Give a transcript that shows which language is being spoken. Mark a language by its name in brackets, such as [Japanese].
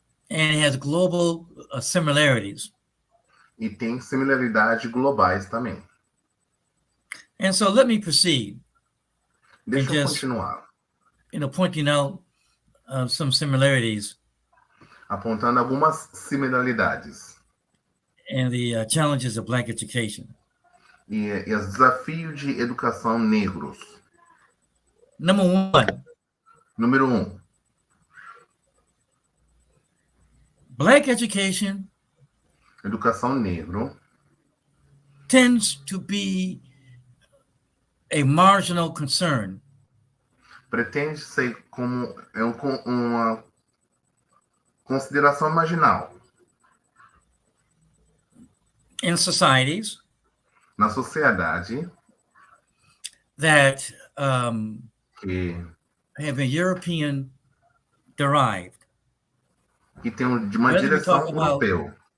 [English] And it has global similarities. [Portuguese] E tem similaridades globais também. [English] And so let me proceed. [Portuguese] Deixa eu continuar. [English] Pointing out some similarities. [Portuguese] Apontando algumas similaridades. [English] And the challenges of Black education. [Portuguese] E os desafios de educação negros. Número 1. [English] Black education. [Portuguese] Educação negro. [English] Tends to be a marginal concern. [Portuguese] Pretende ser como uma consideração marginal. [English] In societies. [Portuguese] Na sociedade. [English] That have been European derived. [Portuguese] Que tem uma direção europeu.